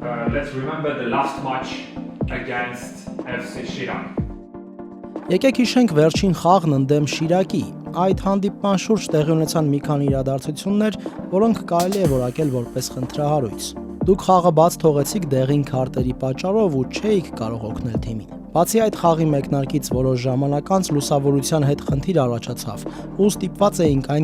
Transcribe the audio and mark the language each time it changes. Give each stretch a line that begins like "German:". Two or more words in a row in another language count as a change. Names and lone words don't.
English: let's remember the last match against FC Chirac.
Armenian: Եկեք հիշենք վերջին խաղն ընդդեմ Շիրակի։ Այդ հանդիպման շուրջ տեղի ունեցան մի քանի իրադարձություններ, որոնք կարելի է որակել որպես խնդրահարույց։ Դուք խաղը բաց թողեցիք դեղին քարտերի պատճառով ու չէիք կարող օգնել թիմին։ Բացի այդ խաղի մեկնարկից որոշ ժամանակ անց լուսավորության հետ խնդիր առաջացավ ու ստիպված էինք այն